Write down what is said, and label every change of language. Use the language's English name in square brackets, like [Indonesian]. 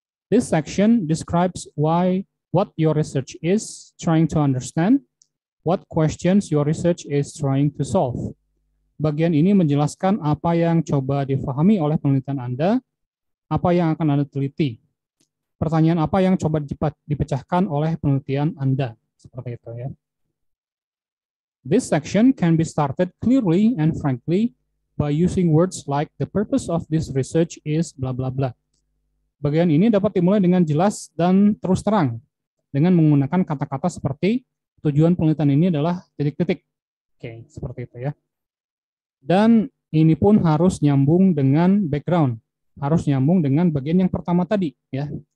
[English] This section describes what your research is trying to understand, what questions your research is trying to solve. [Indonesian] Bagian ini menjelaskan apa yang coba difahami oleh penelitian Anda, apa yang akan Anda teliti, pertanyaan apa yang coba dipecahkan oleh penelitian Anda. Seperti itu, ya. [English] This section can be started clearly and frankly by using words like the purpose of this research is bla bla bla. [Indonesian] Bagian ini dapat dimulai dengan jelas dan terus terang dengan menggunakan kata-kata seperti tujuan penelitian ini adalah titik-titik. Oke, seperti itu, ya. Dan ini pun harus nyambung dengan background, harus nyambung dengan bagian yang pertama tadi, ya.